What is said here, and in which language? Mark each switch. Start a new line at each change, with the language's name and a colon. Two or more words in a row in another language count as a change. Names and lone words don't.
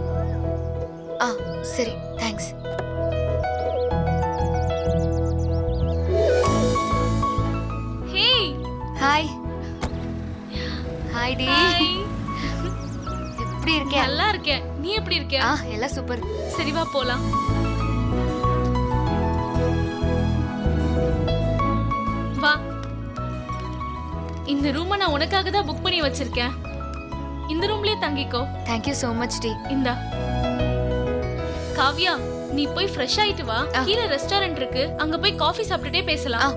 Telugu: సరే థ్యాంక్స్. ஹே
Tamil: ஹாய் ஹாய் டி. எப்படி இருக்க? நல்லா இருக்கேன். நீ எப்படி இருக்க? எல்லாம் சூப்பர். சரி வா போலாம். வா. இந்த ரூமை நான் உனக்காக தான் புக் பண்ணி வச்சிருக்கேன். இந்த ரூம்லயே தங்கிக்கோ.
English: Thank you so much
Tamil: டி. இந்தா. காவ்யா, நீ போய் ஃப்ரெஷ் ஆயிட்டு வா. கீழ ரெஸ்டாரண்ட் இருக்கு, அங்க போய் காஃபி சாப்பிட்டுட்டே பேசலாம்.